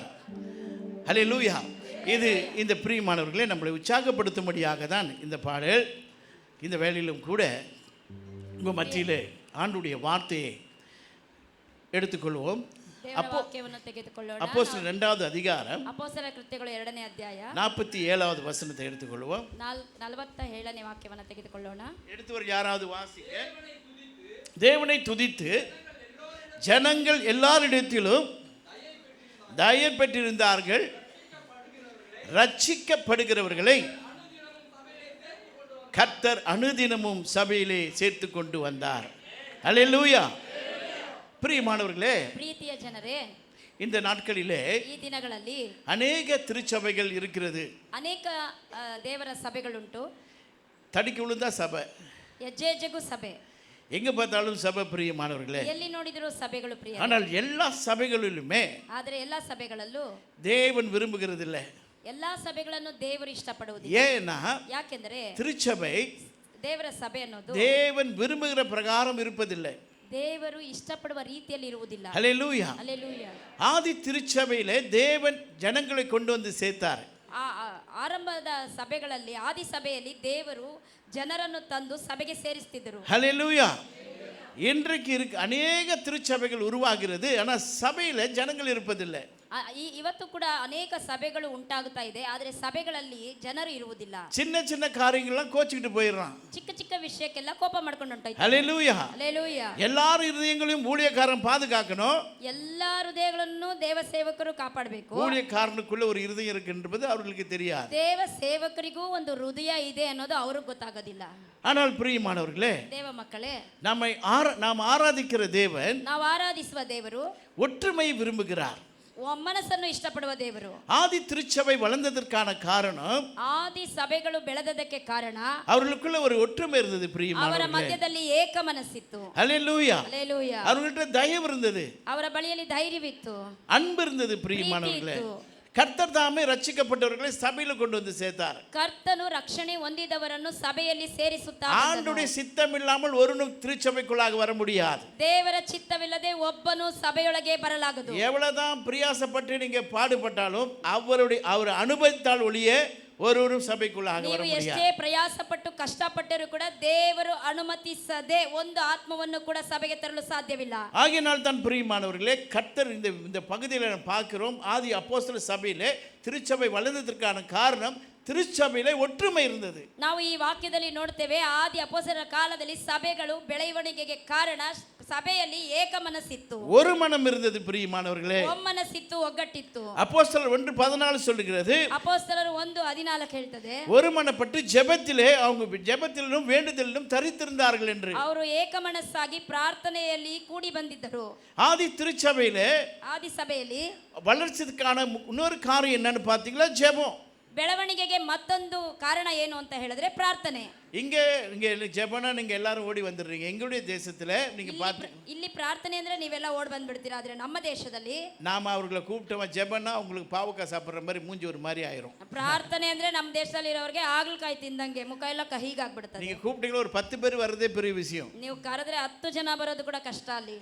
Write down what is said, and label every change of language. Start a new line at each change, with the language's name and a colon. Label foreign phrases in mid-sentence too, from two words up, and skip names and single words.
Tamil: ஹல்லேலூயா. இது இந்த பிரியமானவர்களே நம்மளை உற்சாகப்படுத்தும்படியாக தான் இந்த பாடல். இந்த வேளையிலும் கூட உங்கள் மத்தியிலே ஆண்டுடைய வார்த்தையை எடுத்துக்கொள்வோம். அப்போஸ்தலர் 2வது அதிகாரம்
Kannada: ಅಪೊಸ್ತಲರ ಕೃತ್ಯಗಳು 2ನೇ ಅಧ್ಯಾಯ
Tamil: 47வது வசனத்தை எடுத்துக்கொள்வோம்.
Kannada: 47ನೇ ವಾಕ್ಯವನ್ನು ತೆಗೆದುಕೊಳ್ಳೋಣ.
Tamil: எடுத்தவர் யாராவது வாசிக்க. தேவனை துதித்து ஜனங்கள் எல்லாரிடத்திலும் தயை பெற்றிருந்தார்கள். ரட்சிக்கப்படுகிறவர்களை கர்த்தர் அனுதினமும் சபையிலே சேர்த்து கொண்டு வந்தார். அல்லேலூயா. பிரியமானவர்களே,
Kannada: ಪ್ರೀತಿಯ ಜನರೇ,
Tamil: இந்த நாட்களிலே
Kannada: ಈ ದಿನಗಳಲ್ಲಿ
Tamil: அநேக திருச்சபைகள் இருக்கிறது.
Kannada: ಅನೇಕ ದೇವರ ಸಭೆಗಳುಂಟು.
Tamil: தடிக்கு விழுந்தா சபை,
Kannada: ಹೆಜ್ಜೆ ಹೆಜ್ಜೆಗೂ ಸಭೆ,
Tamil: எங்க பார்த்தாலும் சபை. பிரியமானவர்களே,
Kannada: ಎಲ್ಲಿ ನೋಡಿದರೂ ಸಭೆಗಳು ಪ್ರಿಯ.
Tamil: ஆனால் எல்லா சபைகளிலுமே
Kannada: ಆದರೆ ಎಲ್ಲಾ ಸಭೆಗಳಲ್ಲೂ
Tamil: தேவன் விரும்புகிறது இல்லை.
Kannada: ಎಲ್ಲಾ ಸಭೆಗಳನ್ನು ದೇವರು ಇಷ್ಟಪಡುವುದಿಲ್ಲ.
Tamil: ஏன்னா
Kannada: ಯಾಕೆಂದರೆ
Tamil: திருச்சபை
Kannada: ದೇವರ ಸಭೆ ಅನ್ನೋದು
Tamil: தேவன் விரும்புகிற பிரகாரம் இருப்பதில்லை.
Kannada: ದೇವರು ಇಷ್ಟಪಡುವ ರೀತಿಯಲ್ಲಿ ಇರುವುದಿಲ್ಲ.
Tamil: ஹல்லேலூயா.
Kannada: ಹಲ್ಲೆಲೂಯಾ.
Tamil: ஆதி திருச்சபையிலே தேவன் ஜனங்களை கொண்டு வந்து சேர்த்தார்.
Kannada: ಆರಂಭದ ಸಭೆಗಳಲ್ಲಿ, ಆದಿ ಸಭೆಯಲ್ಲಿ ದೇವರು ಜನರನ್ನು ತಂದು ಸಭೆಗೆ ಸೇರಿಸ್ತಿದ್ದರು.
Tamil: ஹல்லேலூயா. இன்றைக்கு அநேக திருச்சபைகள் உருவாகிறது, ஆனால் சபையில ஜனங்கள் இருப்பதில்லை.
Kannada: ಇವತ್ತು ಕೂಡ ಅನೇಕ ಸಭೆಗಳು ಉಂಟಾಗುತ್ತಾ ಇದೆ, ಆದರೆ ಸಭೆಗಳಲ್ಲಿ ಜನರು ಇರುವುದಿಲ್ಲ.
Tamil: சின்ன சின்ன காரியங்கள்லாம் கோச்சிக்கிட்டு போயிடுறான்.
Kannada: ಚಿಕ್ಕ ಚಿಕ್ಕ ವಿಷಯಕ್ಕೆಲ್ಲ ಕೋಪ ಮಾಡ್ಕೊಂಡು ಹೊಂಟೋಯ್ತು.
Tamil: ஹல்லேலூயா.
Kannada: ಹಲ್ಲೆಲೂಯಾ.
Tamil: எல்லார் இருதயங்களையும் ஊழியக்காரன் பாதுகாக்கணும்.
Kannada: ಎಲ್ಲಾ ಹೃದಯಗಳನ್ನು ದೇವ ಸೇವಕರು ಕಾಪಾಡಬೇಕು.
Tamil: ஊழியக்காரனுக்குள்ள ஒரு இருதயம் இருக்குன்றது அவர்களுக்கு தெரியாது.
Kannada: ದೇವ ಸೇವಕರಿಗೂ ಒಂದು ಹೃದಯ ಇದೆ ಅನ್ನೋದು ಅವ್ರಿಗೆ ಗೊತ್ತಾಗೋದಿಲ್ಲ.
Tamil: ஆனால் பிரியமானவர்களே,
Kannada: ದೇವ ಮಕ್ಕಳೇ,
Tamil: நாம் ஆராதிக்கிற தேவன்
Kannada: ನಾವು ಆರಾಧಿಸುವ ದೇವರು
Tamil: ஒற்றுமை விரும்புகிறார்.
Kannada: ಒಮ್ಮನಸ್ಸನ್ನು ಇಷ್ಟಪಡುವ ದೇವರು.
Tamil: ஆதி திருச்சபை வளர்ந்ததற்கான காரணம்,
Kannada: ಆದಿ ಸಭೆಗಳು ಬೆಳೆದದಕ್ಕೆ ಕಾರಣ
Tamil: அவர்களுக்குள்ள ஒரு ஒற்றுமை இருந்தது.
Kannada: ಅವರ
Tamil: பிரியமானவர்களே,
Kannada: ಮಧ್ಯದಲ್ಲಿ ಏಕ ಮನಸ್ಸಿತ್ತು.
Tamil: ஹல்லேலூயா.
Kannada: ಹಲ್ಲೆಲೂಯಾ.
Tamil: அவர்கள்ட்ட தயவு இருந்தது,
Kannada: ಅವರ ಬಳಿಯಲ್ಲಿ ಧೈರ್ಯವಿತ್ತು,
Tamil: அன்பு இருந்தது. பிரியமானவர்களே,
Kannada: ಪ್ರೀತಿ ಇತ್ತು.
Tamil: கர்த்தர் தாமே ரட்சிக்கப்பட்டவர்களை சபையில கொண்டு வந்து சேர்த்தார்.
Kannada: ಕರ್ತನು ರಕ್ಷಣೆ ಹೊಂದಿದವರನ್ನು ಸಭೆಯಲ್ಲಿ ಸೇರಿಸುತ್ತಾ
Tamil: ஆண்டுடைய சித்தம் இல்லாமல் ஒருவனும் திருச்சபைக்குள்ளாக வர முடியாது.
Kannada: ದೇವರ ಚಿತ್ತವಿಲ್ಲದೆ ಒಬ್ಬನು ಸಭೆಯೊಳಗೆ ಬರಲಾಗದು.
Tamil: எவ்வளவுதான் பிரயாசப்பட்டு நீங்க பாடுபட்டாலும் அவர் அனுபவித்தால் ஒழிய ஒருவரும் சபைக்குள்ளாக வர
Kannada: ನೀವು ಎಷ್ಟೇ
Tamil: முடியாது.
Kannada: ಪ್ರಯಾಸಪಟ್ಟು ಕಷ್ಟಪಟ್ಟರೂ ಕೂಡ ದೇವರು ಅನುಮತಿಸದೆ ಒಂದು ಆತ್ಮವನ್ನು ಕೂಡ ಸಭೆಗೆ ತರಲು ಸಾಧ್ಯವಿಲ್ಲ.
Tamil: ஆகையினால் தான் பிரியமானவர்களே, கர்த்தர் இந்த பகுதியில் நாம் பார்க்கிறோம், ஆதி அப்போஸ்தல சபையிலே திருச்சபை வளர்ந்ததற்கான காரணம் திருச்சபையிலே ஒற்றுமை இருந்தது.
Kannada: ನಾವು ಈ ವಾಕ್ಯದಲ್ಲಿ ನೋಡ್ತೇವೆ, ಆದಿ ಅಪೊಸ್ತಲರ ಕಾಲದಲ್ಲಿ ಸಭೆಗಳು ಬೆಳವಣಿಗೆಗೆ ಕಾರಣ ಸಭೆಯಲ್ಲಿ ಏಕ ಮನಸ್ಸಿತ್ತು,
Tamil: ஒரு மனம் இருந்தது. பிரியமானவர்களே,
Kannada: ಒಮ್ಮನಸ್ಸಿತ್ತು, ಒಗ್ಗಟ್ಟಿತ್ತು.
Tamil: அப்போஸ்தலர் 1:14 சொல்லுகிறது,
Kannada: ಅಪೊಸ್ತಲರು 1:14 ಹೇಳ್ತದೆ,
Tamil: ஒரு மனப்பட்டு ஜெபத்திலே அவங்க ஜெபத்திலும் வேண்டுதலிலும் தரித்திருந்தார்கள் என்று.
Kannada: ಅವರು ಏಕ ಮನಸ್ಸಾಗಿ ಪ್ರಾರ್ಥನೆಯಲ್ಲಿ ಕೂಡಿ ಬಂದಿದ್ದರು.
Tamil: ஆதி திருச்சபையிலே
Kannada: ಆದಿ ಸಭೆಯಲ್ಲಿ
Tamil: வளர்ச்சிக்கான இன்னொரு காரியம் என்னன்னு பார்த்தீங்களா? ஜெபம்.
Kannada: ಬೆಳವಣಿಗೆಗೆ ಮತ್ತೊಂದು ಕಾರಣ ಏನು ಅಂತ ಹೇಳಿದ್ರೆ ಪ್ರಾರ್ಥನೆ.
Tamil: இங்க ஜெபனா நீங்க எல்லாரும் ஓடி வந்துடுறீங்க. எங்களுடைய தேசத்துல நீங்க பார்த்து,
Kannada: ಇಲ್ಲಿ ಪ್ರಾರ್ಥನೆ ಅಂದ್ರೆ ನೀವೆಲ್ಲ ಓಡ್ ಬಂದ್ಬಿಡ್ತೀರಾ. ಆದ್ರೆ ನಮ್ಮ ದೇಶದಲ್ಲಿ
Tamil: நாம அவர்களை கூப்பிட்டோம் ஜெபனா உங்களுக்கு பாவக்காய் சாப்பிட்ற மாதிரி மூஞ்சி ஒரு மாதிரி ஆயிரும்.
Kannada: ಪ್ರಾರ್ಥನೆ ಅಂದ್ರೆ ನಮ್ಮ ದೇಶದಲ್ಲಿ ಇರೋರಿಗೆ ಹಾಗಲಕಾಯಿ ತಿಂದಂಗೆ ಮುಖ ಎಲ್ಲ ಕಹಿಗಾಗ್ಬಿಡ್ತದೆ.
Tamil: நீங்க கூப்பிட்டீங்களா ஒரு 10 பேர் வர்றதே பெரிய விஷயம்.
Kannada: ನೀವು ಕರೆದ್ರೆ 10 ಜನ ಬರೋದು ಕೂಡ ಕಷ್ಟ ಅಲ್ಲಿ.